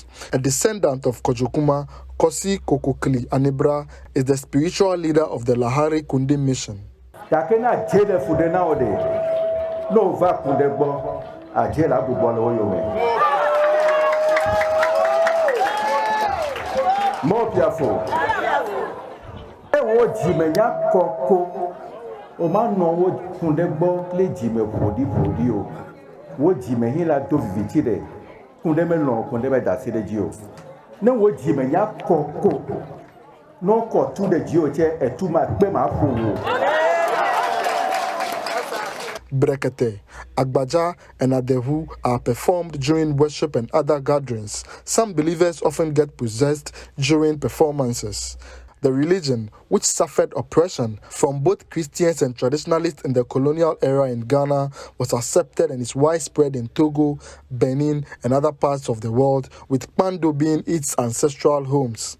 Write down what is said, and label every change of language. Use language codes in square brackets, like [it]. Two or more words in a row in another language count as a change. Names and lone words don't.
[en] A descendant of Kojokuma, Kosi Kokokli Anibra, is the spiritual leader of the Lahari Kunde mission. More careful. [ee] Wo jimenya koko o ma no wo kunde gbo le jime bodi o wo jime hin la do viviti de kunde me lo kunde be da se de ji o na wo jimenya koko no ko tu de ji o che etu ma pe ma ko wo. [en] Brekete, Agbaja, and Adehu are performed during worship and other gatherings. Some believers often get possessed during performances. The religion, which suffered oppression from both Christians and traditionalists in the colonial era in Ghana, was accepted and is widespread in Togo, Benin, and other parts of the world, with Kpando being its ancestral homes.